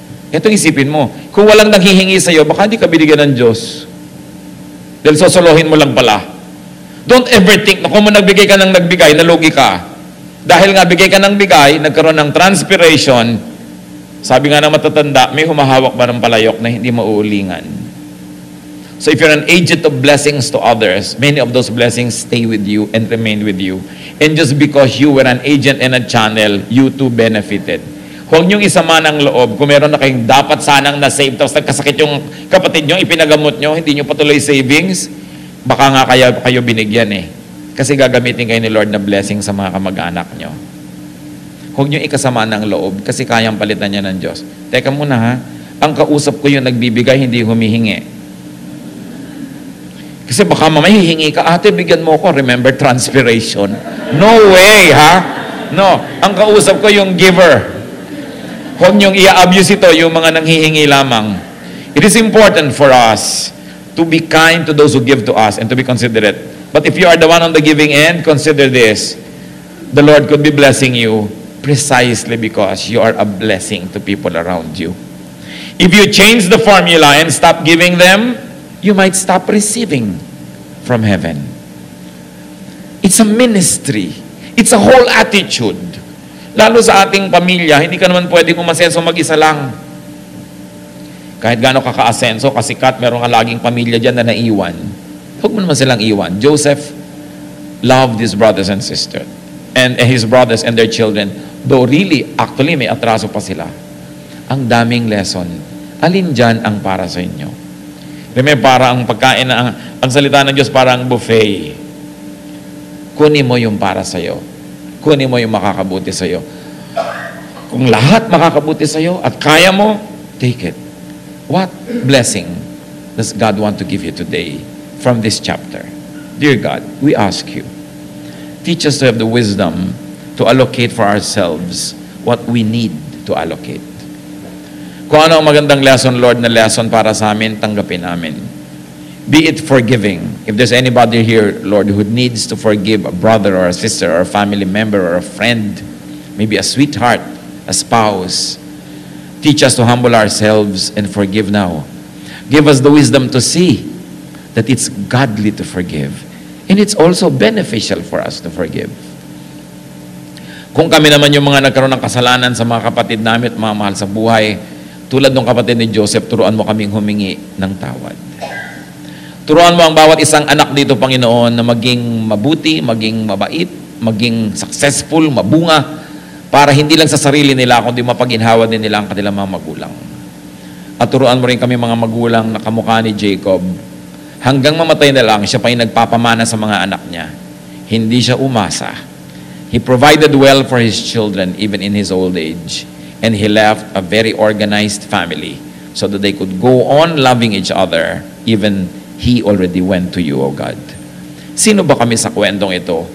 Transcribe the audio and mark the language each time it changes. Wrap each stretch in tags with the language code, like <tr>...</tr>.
<tl>Ito isipin mo, kung walang nanghihingi sa iyo, baka hindi ka binigyan ng Diyos. Dahil sosolohin mo lang pala.</tl> <en>Don't ever think</en> <tl>na kung nagbigay ka ng nagbigay, nalugi ka. Dahil nga bigay ka ng bigay, nagkaroon ng transpiration, sabi nga ng matatanda, may humahawak ba ng palayok na hindi mauulingan?</tl> <en>So if you're an agent of blessings to others, many of those blessings stay with you and remain with you. And just because you were an agent and a channel, you too benefited.</en> <tl>Huwag niyong isama ng loob. Kung meron na kayong dapat sanang na-save, tapos nagkasakit yung kapatid niyo, ipinagamot niyo, hindi niyo patuloy savings, baka nga kayo binigyan eh. Kasi gagamitin kayo ni Lord na blessing sa mga kamag-anak niyo. Huwag niyong ikasama ng loob kasi kayang palitan niya ng Diyos. Teka muna ha, ang kausap ko yung nagbibigay, hindi humihingi. Kasi baka mamaya hihingi ka, ate, bigyan mo ko.</tl> <en>Remember, transpiration. No way,</en> <tl>ha? No. Ang kausap ko yung giver. Huwag niyong i-abuse ito, yung mga nanghihingi lamang.</tl> <en>It is important for us to be kind to those who give to us and to be considerate. But if you are the one on the giving end, consider this. The Lord could be blessing you precisely because you are a blessing to people around you. If you change the formula and stop giving them, you might stop receiving from heaven. It's a ministry. It's a whole attitude. Lalo sa ating pamilya, hindi ka naman pwedeng umasenso mag-isa lang.</en> <tl>Kahit gaano ka ka-asenso, kasikat, meron ka laging pamilya dyan na naiwan. Huwag mo naman silang iwan.</tl> <en>Joseph loved his brothers and sisters. And his brothers and their children. Though really, actually,</en> <tl>may atraso pa sila. Ang daming lesson. Alin dyan ang para sa inyo? Remember, para ang pagkain na ang salita ng Diyos parang buffet. Kunin mo yung para sa'yo. Kunin mo yung makakabuti sa'yo. Kung lahat makakabuti sa'yo at kaya mo,</tl> <en>take it. What blessing does God want to give you today from this chapter? Dear God, we ask you, teach us to have the wisdom to allocate for ourselves what we need to allocate.</en> <tl>Kung ano ang magandang lesson, Lord, na lesson para sa amin, tanggapin namin.</tl> <en>Be it forgiving. If there's anybody here, Lord, who needs to forgive a brother or a sister or a family member or a friend, maybe a sweetheart, a spouse, teach us to humble ourselves and forgive now. Give us the wisdom to see that it's godly to forgive. And it's also beneficial for us to forgive.</en> <tl>Kung kami naman yung mga nagkaroon ng kasalanan sa mga kapatid namin at mga mahal sa buhay, tulad ng kapatid ni Joseph, turuan mo kaming humingi ng tawad. Turuan mo ang bawat isang anak dito, Panginoon, na maging mabuti, maging mabait, maging successful, mabunga, para hindi lang sa sarili nila, kundi mapaginhawa din nila ang kanilang mga magulang. At turuan mo rin kami mga magulang na kamukha ni Jacob. Hanggang mamatay na lang, siya pa yung nagpapamana sa mga anak niya. Hindi siya umasa.</tl> <en>He provided well for his children even in his old age. And he left a very organized family so that they could go on loving each other even he already went to you, O God.</en> <tl>Sino ba kami sa kwentong ito</tl>